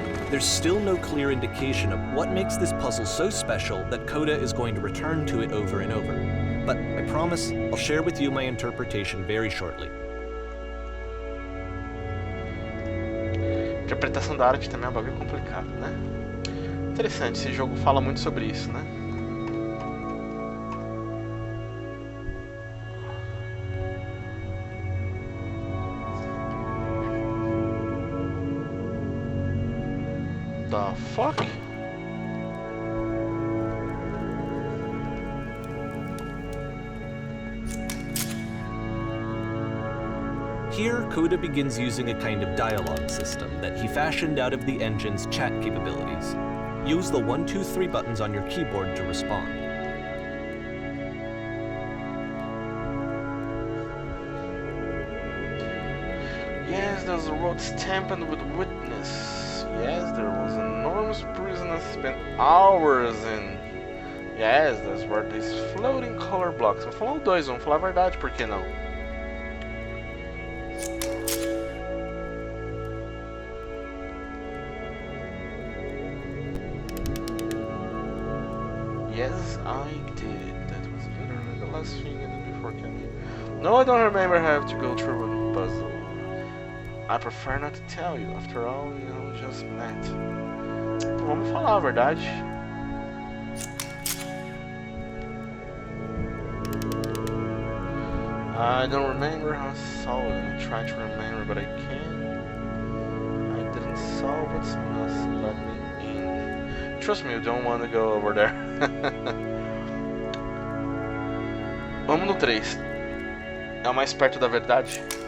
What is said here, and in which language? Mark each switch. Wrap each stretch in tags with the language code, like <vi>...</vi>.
<en>There's still no clear indication of what makes this puzzle so special that Coda is going to return to it over and over. But I promise I'll share with you my interpretation very shortly.</en> <pt>Interpretação da arte também é um bagulho complicado, né? Interessante, esse jogo fala muito sobre isso, né?</pt> <en>The fuck? Here, Coda begins using a kind of dialogue system that he fashioned out of the engine's chat capabilities. Use the 1, 2, 3 buttons on your keyboard to respond. Yes, there's a road stamped with witness. Yes, there was an enormous prison I spent hours in. Yes, that's where these floating color blocks.</en> <pt>Vamos falar o 2, vamos falar a verdade, por que não?</pt> <en>Yes, I did. That was literally the last thing I did before coming. No, I don't remember having to go through a puzzle. I prefer not to tell you. After all, you know, just met.</en> <pt>Vamos falar a verdade.</pt> <en>I don't remember how I saw it. I'm trying to remember, but I can't. I didn't solve it, so must let me in. Trust me, you don't want to go over there.</en> <pt>Vamos no 3. É o mais perto da verdade.</pt>